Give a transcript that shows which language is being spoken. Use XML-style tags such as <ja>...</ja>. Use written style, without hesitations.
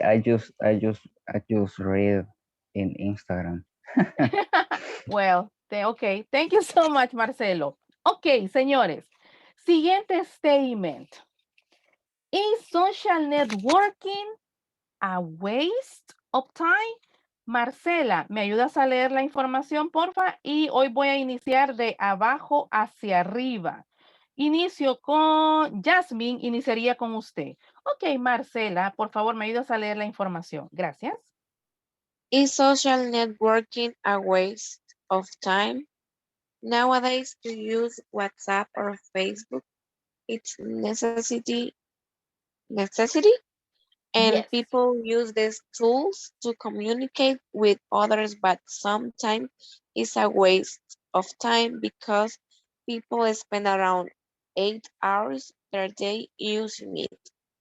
<en>I just read in Instagram. Well, okay. Thank you so much, Marcelo.</en> <es>Ok, señores. Siguiente statement.</es> <en>Is social networking a waste of time?</en> <es>Marcela, ¿me ayudas a leer la información, porfa? Y hoy voy a iniciar de abajo hacia arriba. Inicio con Jasmine, iniciaría con usted. Ok, Marcela, por favor, ¿me ayudas a leer la información? Gracias.</es> <en>Is social networking a waste of time? Nowadays, to use WhatsApp or Facebook, it's necessity, and Yes. people use these tools to communicate with others, but sometimes it's a waste of time because people spend around 8 hours per day using it.</en>